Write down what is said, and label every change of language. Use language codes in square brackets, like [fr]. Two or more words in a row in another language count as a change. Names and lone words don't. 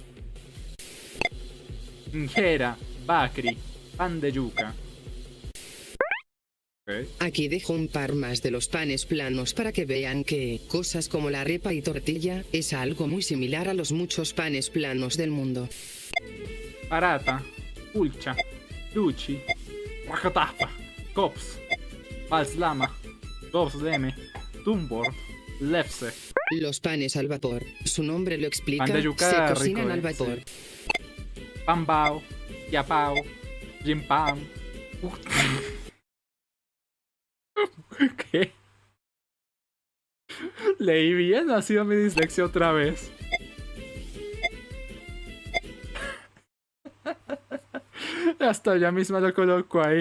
[es] Injera, bakri, pan de yuca. Ok. Aquí dejo un par más de los panes planos para que vean que cosas como la arepa y tortilla es algo muy similar a los muchos panes planos del mundo. Parata, pulcha, luci, rakatafa, kops, balslama, gobsleme, tumbor, lepse. Los panes al vapor, su nombre lo explica, Pan de yuca se rico, cocinan al sí. vapor. Pambao, yapao, jimpam. ¿Qué? Leí bien, ha sido mi dislexia otra vez. Hasta ya misma lo coloco ahí.